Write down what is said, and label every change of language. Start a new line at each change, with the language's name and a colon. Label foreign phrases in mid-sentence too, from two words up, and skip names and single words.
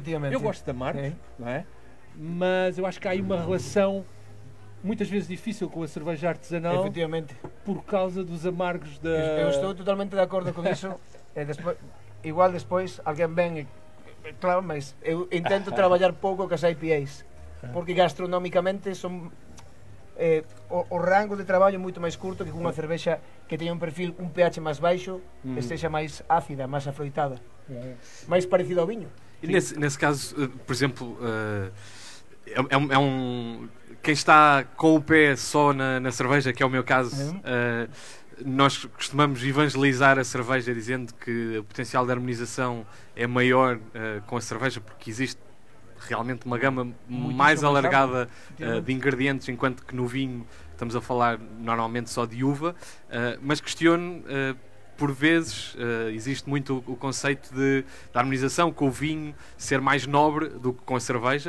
Portuguese: Eu gosto de amargos, não é? Mas eu acho que há aí uma relação muitas vezes difícil com a cerveja artesanal, por causa dos amargos da... Eu estou totalmente de acordo com isso. Igual depois alguém vem, claro, mas eu intento trabalhar pouco com as IPAs, porque gastronomicamente
Galician: son o rango de traballo é moito máis curto que cunha cervexa que teña un perfil, un pH máis baixo, que esteja máis ácida, máis afroitada, máis parecido ao vinho.
Portuguese: E nesse caso, por exemplo, quem está com o pé só na cerveja, que é o meu caso, nós costumamos evangelizar a cerveja dizendo que o potencial de harmonização é maior com a cerveja, porque existe realmente uma gama mais alargada de ingredientes, enquanto que no vinho estamos a falar normalmente só de uva, mas questiono, por vezes existe muito o conceito de harmonização, com o vinho ser mais nobre do que com a cerveja.